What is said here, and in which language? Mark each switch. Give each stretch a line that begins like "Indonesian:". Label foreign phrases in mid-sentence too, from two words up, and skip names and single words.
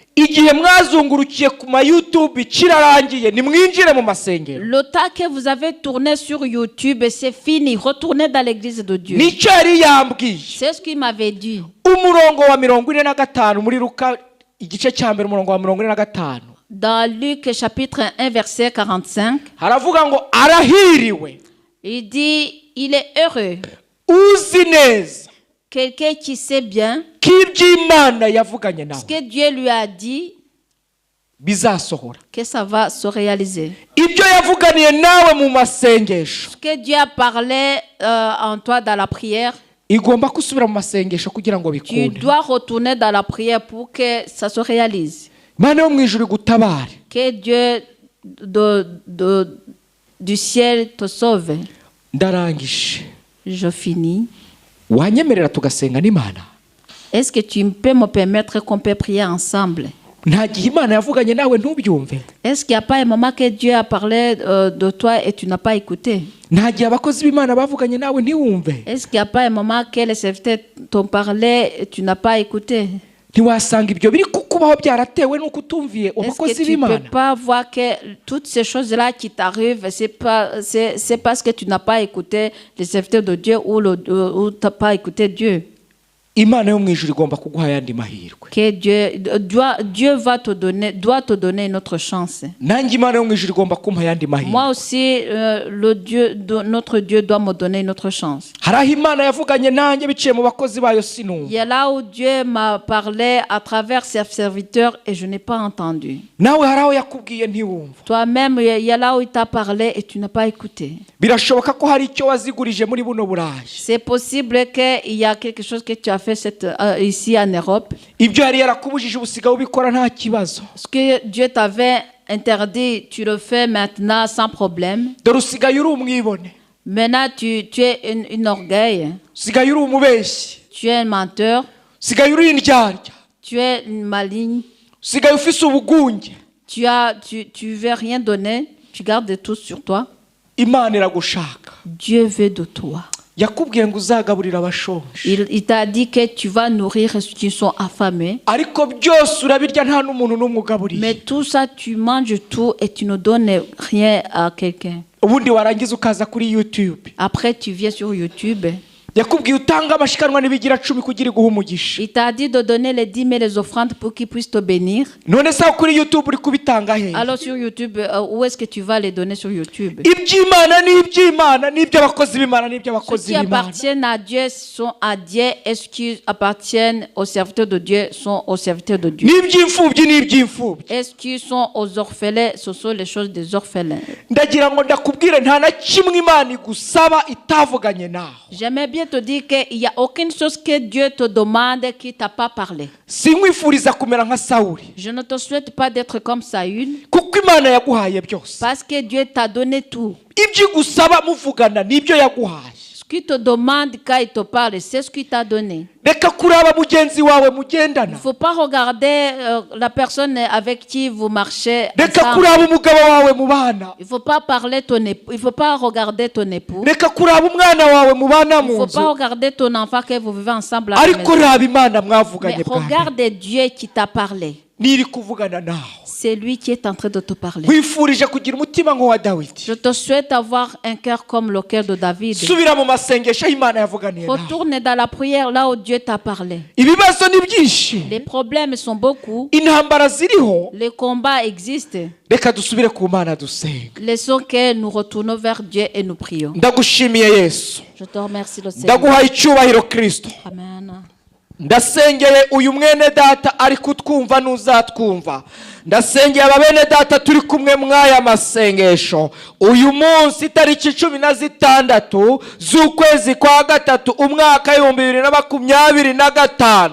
French: Le temps que vous avez tourné sur YouTube, c'est fini. Retournez dans l'église de Dieu. C'est ce qu'il m'avait dit. Dans Luc chapitre 1 verset 45,
Kinyarwanda: haravuga ngo arahiriwe
French: il dit, il est heureux,
Kinyarwanda: uzi neza
French: quelqu'un qui sait bien
Kinyarwanda: k'iby'Imana yavuganye
French: ce
Kinyarwanda: nawe
French: que Dieu lui a dit,
Kinyarwanda: bizasohora,
French: que ça va se réaliser.
Kinyarwanda: ibyo yavuganiye nawe mu masengesho
French: Ce que Dieu a parlé en toi dans la prière,
Kinyarwanda: igomba gusubira mu masengesho kugira ngo
French: tu
Kinyarwanda: bikunde.
French: dois retourner dans la prière pour que ça se réalise.
Kinyarwanda: Imana yo mu ijuru igutabare.
French: Que Dieu du ciel te sauve.
Kinyarwanda: Ndarangije.
French: Je finis.
Kinyarwanda: Wanyemerera tugasenga n'Imana?
French: Est-ce que tu peux me permettre qu'on peut prier ensemble?
Kinyarwanda: Nta gihe Imana yavuganye nawe ntubyumve?
French: Est-ce qu'il n'y a pas un moment que Dieu a parlé de toi et tu n'as pas écouté?
Kinyarwanda: Nta gihe abakozi b'Imana bavuganye nawe ntiwumve?
French: Est-ce qu'il n'y a pas un moment que les serviteurs t'ont parlé et tu n'as pas écouté?
Kinyarwanda: Ntiwasanga ibyo biri kukubaho byaratewe n'uko utumviye abakozi
French: Est-ce que tu
Kinyarwanda: b'Imana?
French: ne peux pas voir que toutes ces choses-là qui t'arrivent, c'est parce que tu n'as pas écouté les serviteurs de Dieu ou tu n'as pas écouté Dieu?
Kinyarwanda: Imana yo mu ijuru igomba kuguha ayandi mahirwe.
French: Que Dieu doit te donner une autre chance.
Kinyarwanda: Nanjye Imana yo mu ijuru igomba kumpa ayandi mahirwe.
French: Moi aussi, notre Dieu doit me donner une autre chance.
Kinyarwanda: Hari aho Imana yavuganye nanjye biciye mu bakozi bayo sinumva.
French: Il y a là où Dieu m'a parlé à travers ses serviteurs et je n'ai pas entendu.
Kinyarwanda: Nawe hari aho yakubwiye ntiwumva.
French: Toi-même, il y a là où il t'a parlé et tu n'as pas écouté.
Kinyarwanda: Birashoboka ko hari icyo wazigurije muri buno Burayi.
French: C'est possible qu'il y a quelque chose que tu as fait ici en Europe.
Kinyarwanda: Ibyo yari yarakubujije ubusigaye ubikora nta kibazo.
French: Ce que Dieu t'avait interdit, tu le fais maintenant sans problème.
Kinyarwanda: Dore usigaye uri umwibone.
French: Maintenant, tu es une orgueil.
Kinyarwanda: Usigaye uri umubeshyi.
French: Tu es un menteur.
Kinyarwanda: Usigaye uri indyarya.
French: Tu es une maligne.
Kinyarwanda: Usigaye ufise ubugunge.
French: Tu veux rien donner. Tu gardes tout sur toi.
Kinyarwanda: Imana iragushaka.
French: Dieu veut de toi.
Kinyarwanda: Yakubwiye ngo uzagaburira abashonje.
French: Il t'a dit que tu vas nourrir ceux qui sont affamés.
Kinyarwanda: Ariko byose urabirya nta n'umuntu n'umwe ugaburiye.
French: Mais tout ça, tu manges tout et tu ne donnes rien à quelqu'un.
Kinyarwanda: Ubundi warangiza ukaza kuri YouTube.
French: Après, tu viens sur YouTube.
Kinyarwanda: Yakubwiye utanga amashikanwa n'ibigira 10 kugira iguha umugisha.
French: Il t'a dit de donner les 10 000 les offrandes pour qu'ils puissent te bénir.
Kinyarwanda: None sa kuri YouTube uri kubitanga he?
French: Alors sur YouTube, où est-ce que tu vas les donner sur YouTube?
Kinyarwanda: Iby'Imana n'iby'Imana n'iby'abakozi b'Imana n'iby'abakozi
French: Ce qui
Kinyarwanda: b'Imana.
French: appartiennent à Dieu sont à Dieu et ce qui appartiennent aux serviteurs de Dieu sont aux serviteurs de Dieu.
Kinyarwanda: N'iby'imfubyi n'iby'imfubyi.
French: Et ce qui sont aux orphelins, ce sont les choses des orphelins.
Kinyarwanda: Ndagira ngo ndakubwire nta na kimwe Imana igusaba itavuganye nawe.
French: J'aimerais bien te dire qu'il n'y a aucune chose que Dieu te demande qui t'a pas parlé.
Kinyarwanda: Sinkwifuriza kumera nka Sawuli.
French: Je ne te souhaite pas d'être comme Saül.
Kinyarwanda: Kuko Imana yaguhaye byose.
French: Parce que Dieu t'a donné tout.
Kinyarwanda: Ibyo igusaba muvugana nibyo yaguhaye.
French: Ce qu'il te demande quand il te parle, c'est ce qu'il t'a donné.
Kinyarwanda: Reka kuraba mugenzi wawe mugendana.
French: Il ne faut pas regarder la personne avec qui vous marchez
Kinyarwanda: Reka
French: ensemble.
Kinyarwanda: kuraba umugabo wawe mubana.
French: Il ne faut pas parler ton époux. Il faut pas regarder ton époux.
Kinyarwanda: Reka kuraba umwana wawe mubana
French: Il ne
Kinyarwanda: mu
French: faut
Kinyarwanda: nzu.
French: pas regarder ton enfant que vous vivez ensemble à la
Kinyarwanda: Ariko
French: maison.
Kinyarwanda: raba Imana
French: Mais
Kinyarwanda: mwavuganye bwa.
French: regarde Dieu qui t'a parlé.
Kinyarwanda: Niri kuvugana nawe.
French: C'est lui qui est en train de te parler.
Kinyarwanda: Wifurije kugira umutima nk'uwa Dawidi.
French: Je te souhaite avoir un cœur comme le cœur de David.
Kinyarwanda: Subira mu masengesho Imana yavuganiye nawe.
French: Retourne dans la prière là où Dieu t'a parlé.
Kinyarwanda: Ibibazo ni byinshi.
French: Les problèmes sont beaucoup.
Kinyarwanda: Intambara ziriho.
French: Les combats existent.
Kinyarwanda: Reka dusubire ku Mana dusenga.
French: Laissons que nous retournons vers Dieu et nous prions.
Kinyarwanda: Ndagushimiye Yesu.
French: Je te remercie le Seigneur.
Kinyarwanda: Ndaguhaye icyubahiro Kristo. Amen. Ndasengeye uyu mwene data ari kutwumva n'uzatwumva. Ndasengeye ababene data turi kumwe mwaya masengesho. Uyu munsi tariki 16 z'ukwezi kwa gatatu umwaka 2025.